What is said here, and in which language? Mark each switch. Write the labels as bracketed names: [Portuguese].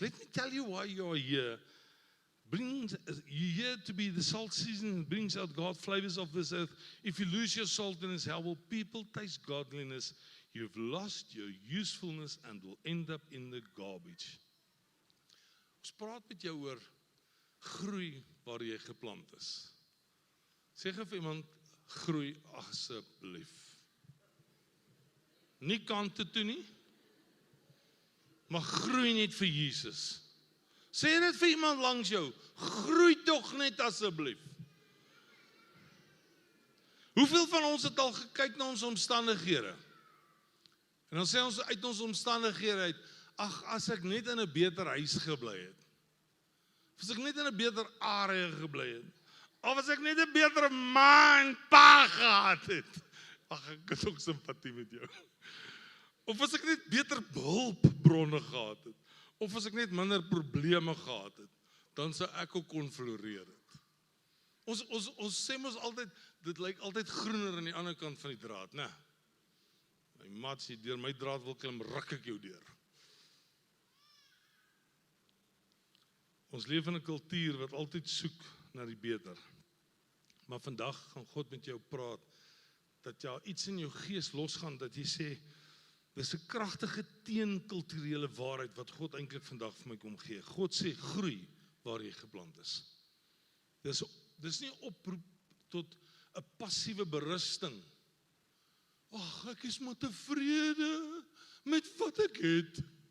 [English] Let me tell you why you are here. You're here to be the salt season, brings out God flavors of this earth. If you lose your saltiness, how will people taste godliness? You've lost your usefulness and will end up in the garbage. [Afrikaans] Ons praat met jou oor groei waar jy geplant is. Sê vir iemand, groei asseblief. Nie kante toe nie, maar groei net vir Jesus. Sê dit vir iemand langs jou, groei tog net asseblief. Hoeveel van ons het al gekyk na ons omstandighede? En dan sê ons uit ons omstandighede uit, ag, as ek net in 'n beter huis gebly het. As ek net in 'n beter area gebly het. Of as ek net 'n beter ma en pa gehad het. Ag, ek het ook simpatie met jou. Of as ek net beter hulpbronne gehad het. Of as ek net minder probleme gehad het, dan sou ek ook kon floreer het. Ons sê mos altyd, dit lyk altyd groener aan die ander kant van die draad, né? My maat sê, deur my draad wil klim, ruk ek jou deur. Ons leef in 'n kultuur wat altyd soek na die beter. Maar vandag gaan God met jou praat, dat jy iets in jou gees losgaan, dat jy sê, dis 'n kragtige teenkulturele waarheid wat God eintlik vandag vir my kom gee. God sê, groei waar jy geplant is. Dis nie 'n oproep tot 'n passiewe berusting. Ag, ek is maar tevrede met wat ek het.